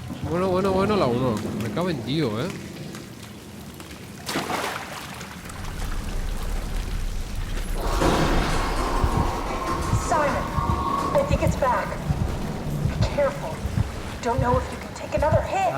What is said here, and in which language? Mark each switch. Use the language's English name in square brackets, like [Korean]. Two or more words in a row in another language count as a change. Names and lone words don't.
[Basque] Bueno, lagunok. [Spanish] Me cago en Dio, [English] Simon, I think it's back. Be careful. Don't know if you can take another hit.